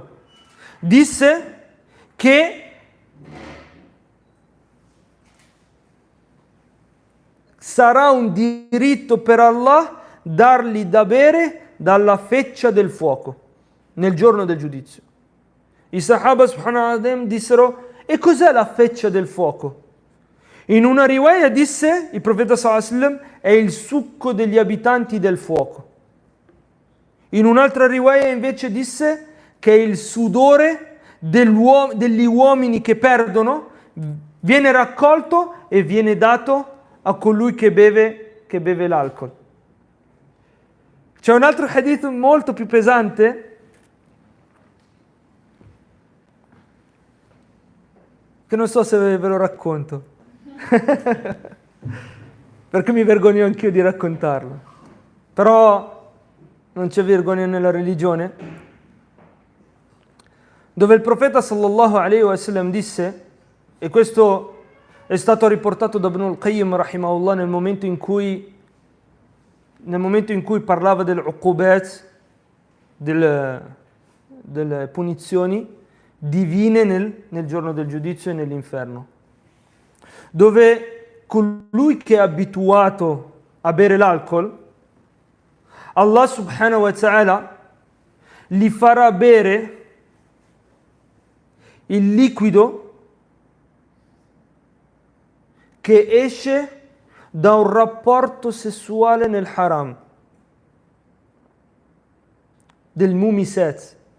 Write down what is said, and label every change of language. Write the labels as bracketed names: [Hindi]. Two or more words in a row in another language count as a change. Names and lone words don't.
[Italian] Disse che sarà un diritto per Allah dargli da bere dalla feccia del fuoco nel giorno del giudizio. I sahaba [Arabic] سبحانه وتعالى [Italian] dissero: e cos'è la feccia del fuoco? In una riwaya disse il profeta [Arabic] صلى الله عليه وسلم: [Italian] è il succo degli abitanti del fuoco. In un'altra riwaya invece disse che è il sudore degli uomini che perdono, viene raccolto e viene dato a colui che beve l'alcol. C'è un altro hadith molto più pesante, che non so se ve lo racconto, perché mi vergogno anch'io di raccontarlo. Però non c'è vergogna nella religione, dove il profeta [Arabic] صلى الله عليه وسلم [Italian] disse, e questo è stato riportato da Ibn al-Qayyim rahimahullah nel momento in cui nel momento in cui parlava dell'uqubat, delle punizioni divine nel giorno del giudizio e nell'inferno, dove colui che è abituato a bere l'alcol, Allah [Arabic] سبحانه وتعالى [Italian] gli farà bere il liquido che esce da un rapporto sessuale nel haram, del mumisat.